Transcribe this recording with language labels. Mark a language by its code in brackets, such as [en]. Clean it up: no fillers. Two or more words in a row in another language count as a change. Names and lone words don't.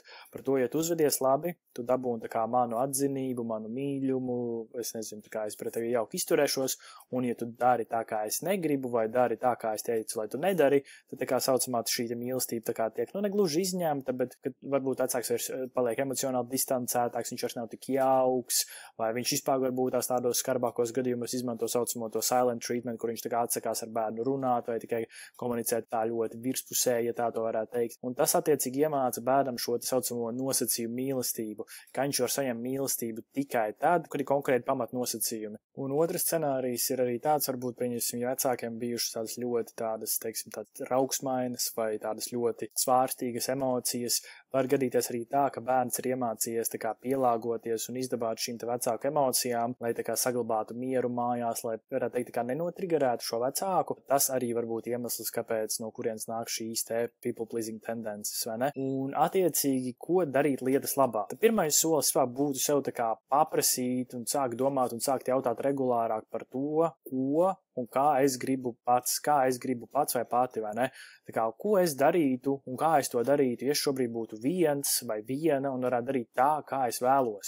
[lv] Par to, ja tu uzvedies labi, tu dabūni manu atzinību, manu mīļumu, es nezinu, es pret tevi jauki izturēšos, un ja tu dari tā, kā es negribu, vai dari tā, kā es teicu, lai tu nedari, tad saucamā šī mīlestība tiek, negluži izņemta, bet, kad varbūt vecāks vairs paliek emocionāli distancētāks, viņš vairs nav tik jauks, vai viņš vispār varbūt tādos skarbākos gadījumos izmanto saucamo to [en] silent treatment, [lv] kur viņš atsakās ar bērnu runāt, vai tikai komunicēt tā ļoti virspusēji, ja tā to varētu teikt. Un tas attiecīgi iemāca bērnam šo saucamo nosacījumu mīlestību, ka viņš var saņemt mīlestību tikai tad, kad ir konkrēti pamatnosacījumi. Un otrs scenārijs ir arī tāds, varbūt pieņemsim, ja vecākiem bijušas tādas ļoti tādas, teiksim, tādas rauksmainas vai tādas ļoti svārstīgas emocijas, var gadīties arī tā, ka bērns ir iemācījies tā kā pielāgoties un izdabāt šīm te vecāku emocijām, lai tā kā saglabātu mieru mājās, lai, varētu teikt, tā kā nenotrigerētu šo vecāku. Tas arī var būt iemesls, kāpēc no kurienes nāk šīs te [en] people pleasing [lv] tendences, vai ne? Un attiecīgi, ko darīt lietas labā? Tad pirmais solis būtu sev tā kā paprasīt un sākt domāt un sākt jautāt regulārāk par to, ko un kā es gribu pats vai pati, vai ne? Tā kā, ko es darītu un kā es to darītu, ja es šobrīd būtu viens vai viena un varētu darīt tā, kā es vēlos.